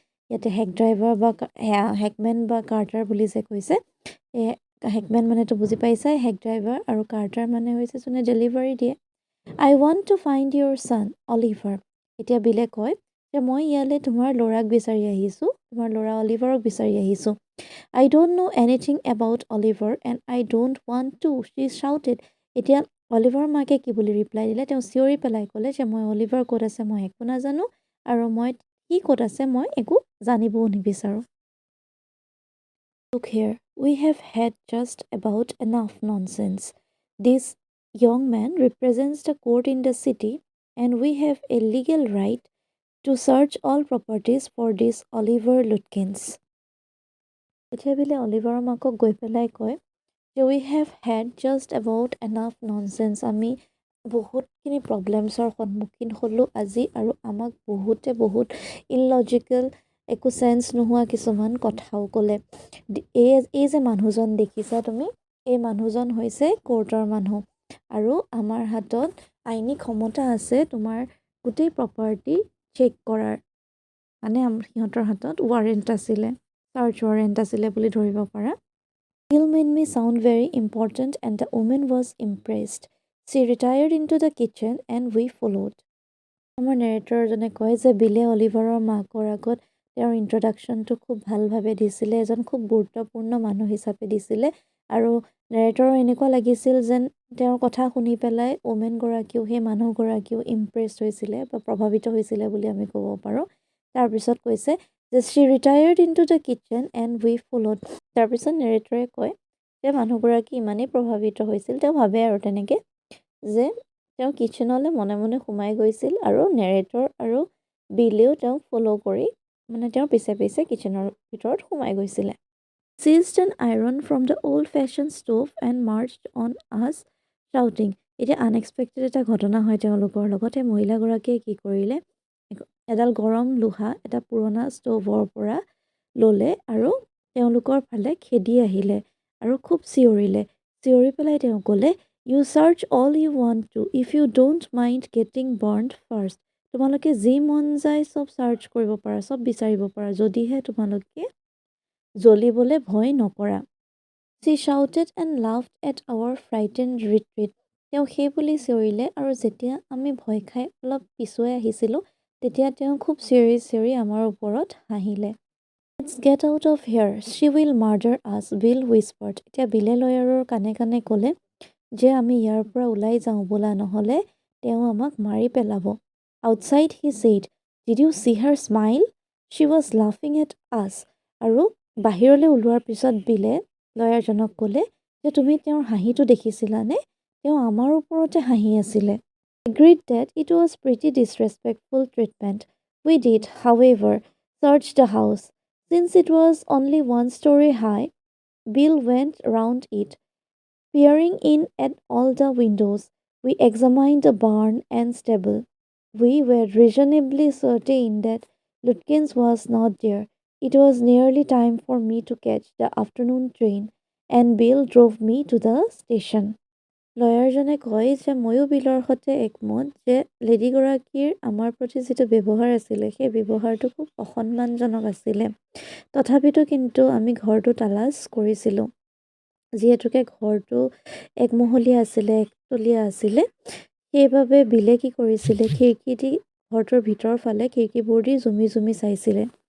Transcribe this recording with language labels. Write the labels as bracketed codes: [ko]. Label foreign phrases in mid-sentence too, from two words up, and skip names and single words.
[as] ইয়াতে [en] hack driver [as] বা হেকমেন বা কাৰ্টাৰ বুলি যে কৈছে, এই হেকমেন মানেতো বুজি পাইছে, [en] hack driver, [as] আৰু কাৰ্টাৰ মানে হৈছে যোনে ডেলিভাৰী দিয়ে। [en] I want to find your son, Oliver. [as] এতিয়া বিলে কয় যে মই ইয়ালৈ তোমাৰ ল'ৰাক বিচাৰি আহিছোঁ, তোমাৰ ল'ৰা অলিভাৰক বিচাৰি আহিছোঁ। [en] I don't know anything about Oliver and I don't want to, she shouted. [as] এতিয়া অলিভাৰৰ মাকে কি বুলি ৰিপ্লাই দিলে, তেওঁ চিঞৰি পেলাই ক'লে যে মই অলিভাৰ ক'ত আছে মই একো নাজানো, আৰু মই কি ক'ত আছে মই একো জানিবও নিবিচাৰোঁ। [en] Look here, we have had just about enough nonsense. This young man represents the court in the city and we have a legal right to search all properties for this Oliver Lutkins. [as] এতিয়া বোলে অলিভাৰৰ মাকক গৈ পেলাই কয় যে [en] we have had just about enough nonsense. [as] আমি বহুতখিনি প্ৰব্লেমছৰ সন্মুখীন হ'লোঁ আজি, আৰু আমাক বহুত ইললজিকেল, একো চেঞ্চ নোহোৱা কিছুমান কথাও ক'লে। এই যে মানুহজন দেখিছা তুমি, এই মানুহজন হৈছে কোৰ্টৰ মানুহ, আৰু আমাৰ হাতত আইনী ক্ষমতা আছে তোমাৰ গোটেই প্ৰপাৰ্টি চেক কৰাৰ, মানে সিহঁতৰ হাতত ৱাৰেণ্ট আছিলে, [en] search warrant [as] আছিলে বুলি ধৰিব পাৰা। [en] Bill made me sound very important and the woman was impressed. She retired into the kitchen and we followed. [as] আমাৰ নেৰেটৰজনে কয় যে বিলে অলিভাৰৰ মাকৰ আগত তেওঁৰ ইন্ট্ৰডাকশ্যনটো খুব ভালভাৱে দিছিলে, এজন খুব গুৰুত্বপূৰ্ণ মানুহ হিচাপে দিছিলে, আৰু নেৰেটৰৰ এনেকুৱা লাগিছিল যেন তেওঁৰ কথা শুনি পেলাই ওমেনগৰাকীও, সেই মানুহগৰাকীও ইমপ্ৰেছ হৈছিলে বা প্ৰভাৱিত হৈছিলে বুলি আমি ক'ব পাৰোঁ। তাৰপিছত কৈছে যে [en] she retired into the kitchen and we followed. [as] তাৰপিছত নেৰেটৰে কয় যে মানুহগৰাকী ইমানেই প্ৰভাৱিত হৈছিল, তেওঁ ভাবে আৰু তেনেকৈ যে তেওঁ কিটচেনলৈ মনে মনে সোমাই গৈছিল, আৰু নেৰেটৰ আৰু বিলেও তেওঁক ফ'ল' কৰি মানে তেওঁৰ পিছে পিছে কিটচেনৰ ভিতৰত সোমাই গৈছিলে। [en] Seized an iron from the old-fashioned stove and marched on us shouting. [as] এতিয়া আনএক্সপেক্টেড এটা ঘটনা হয় তেওঁলোকৰ লগতে। মহিলাগৰাকীয়ে কি কৰিলে, এডাল গৰম লোহা এটা পুৰণা ষ্ট'ভৰ পৰা ল'লে আৰু তেওঁলোকৰ ফালে খেদি আহিলে আৰু খুব চিঞৰিলে। চিঞৰি পেলাই তেওঁ ক'লে, [en] You search all you want to if you don't mind getting burned first. [as] তোমালোকে যি মন যায় চব চাৰ্চ কৰিব পাৰা, চব বিচাৰিব পাৰা, যদিহে তোমালোকে জ্বলিবলৈ ভয় নকৰা। [en] She shouted and laughed at our frightened retreat. [as] তেওঁ সেই বুলি চিঞৰিলে, আৰু যেতিয়া আমি ভয় খাই অলপ পিছুৱাই আহিছিলোঁ তেতিয়া তেওঁ খুব চিঞৰি আমাৰ ওপৰত হাঁহিলে। [en] Let's get out of here. She will murder us, Bill whispered. [as] এতিয়া বিলে লয়াৰৰ কাণে কাণে ক'লে যে আমি ইয়াৰ পৰা ওলাই যাওঁ ব'লা, নহ'লে তেওঁ আমাক মাৰি পেলাব। [en] Outside he said, Did you see her smile? She was laughing at us. [as] আৰু বাহিৰলৈ ওলোৱাৰ পিছত বিলে লয়াৰজনক ক'লে যে তুমি তেওঁৰ হাঁহিটো দেখিছিলানে? তেওঁ আমাৰ ওপৰতে হাঁহি আছিলে। [en] Agreed that it was pretty disrespectful treatment. We did, however, search the house. Since it was only one story high, Bill went round it, peering in at all the windows. We examined the barn and stable. We were reasonably certain that Lutkins was not there. It was nearly time for me to catch the afternoon train, and Bill drove me to the station. [as] লয়াৰজনে কয় যে ময়ো বিলৰ সৈতে একমত যে লেডিগৰাকীৰ আমাৰ প্ৰতি যিটো ব্যৱহাৰ আছিলে সেই ব্যৱহাৰটো খুব অসন্মানজনক আছিলে। তথাপিতো কিন্তু আমি ঘৰটো তালাচ কৰিছিলোঁ, যিহেতুকে ঘৰটো একমহলীয়া আছিলে, একতলীয়া আছিলে, সেইবাবে বিলে কি কৰিছিলে, খিৰিকী দি ঘৰটোৰ ভিতৰৰ ফালে খিৰিকীবোৰ দি জুমি জুমি চাইছিলে।